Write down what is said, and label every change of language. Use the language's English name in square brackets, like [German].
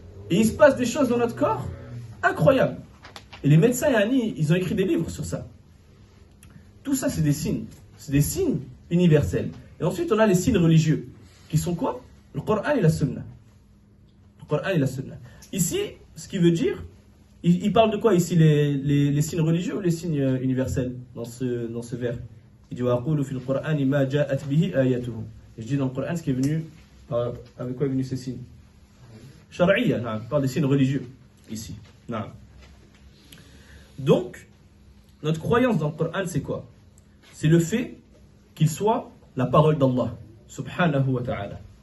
[French] Et il se passe des choses dans notre corps incroyables. Et les médecins, ils ont écrit des livres sur ça. Tout ça, c'est des signes. C'est des signes universels. Et ensuite, on a les signes religieux. Qui sont quoi? Le Coran et la Sunna. Le Coran et la Sunna. Ici, ce qui veut dire, il parle de quoi ici, les signes religieux ou les signes universels dans ce vers? Il dit [Arabic] وَأَقُولُ فِي الْقُرْآنِ مَا جَاءَتْ بِهِ آيَاتُهُ. [French] Et je dis dans le Coran ce qui est venu, avec quoi est venu ces signes? Shar'iyya, il parle des signes religieux ici. Donc, notre croyance dans le Coran, c'est quoi? C'est le fait qu'il soit la parole d'Allah, subhanahu wa ta'ala.